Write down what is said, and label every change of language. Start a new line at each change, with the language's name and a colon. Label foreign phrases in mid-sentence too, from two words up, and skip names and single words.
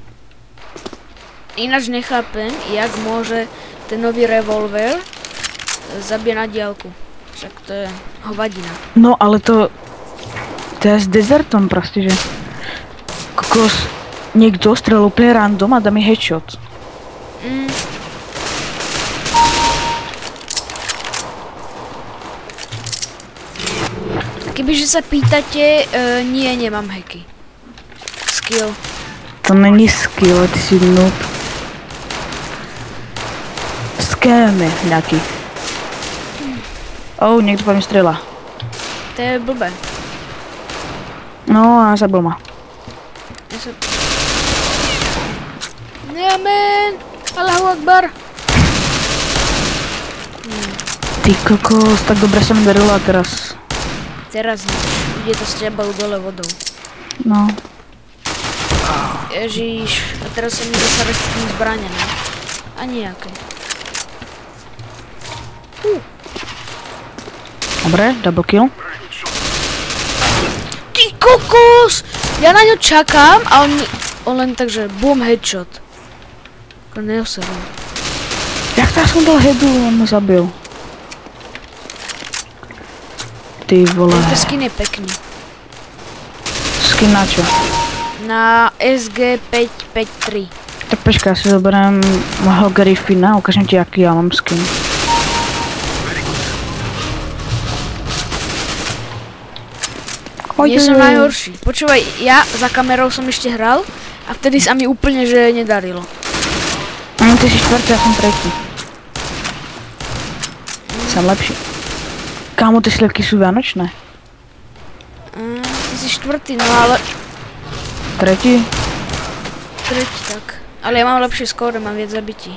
Slovak: Ináč nechápem, jak môže ten nový revolver zabije na diálku. Však to je hovadina.
Czech: No ale to je s dezertom prostě, že kokos někdo střelil úplně random a dá mi headshot.
Slovak: Kebyže sa pýtate, nie, nemám hacky. Skill.
Czech: To není skill, ty jsi noob. Scam je nějaký. Někdo po mě střelá. To je blbé.
Slovak: No a zabil ma. Amen!
Arabic: الله أكبر!
Czech: Ty kokos, tak dobře se mi darilo a teraz.
Slovak: Teraz nič. Ide to s tebou dole vodou. No. Ježíš, a teraz sa mi zase restím zbraně, ne? A nejaké. Dobré,
English: double kill.
Slovak: Ty kokos! Ja na ňo čakám a on len takže
English: boom headshot.
Slovak: Ako neoseru.
Czech: Jak to jsem dal headu, on mě zabil. Ty vole.
Slovak: Tento skin je pekný. Skin na čo? Na SG553.
Czech: Tak počkej, já si zoberem mého Griffina, ukážem ti, jaký já mám skin.
Slovak: Nie som najhorší. Počúvaj, ja za kamerou som ešte hral a vtedy sa mi úplne že nedarilo.
Czech: Ty jsi čtvrtý, já jsem třetí. Jsem lepší. Kámo, ty slivky jsou vánočné.
Slovak: Ty si čtvrtý, no ale...
Czech: Třetí? Třetí, tak.
Slovak: Ale ja mám lepšie skóre, mám viac zabití.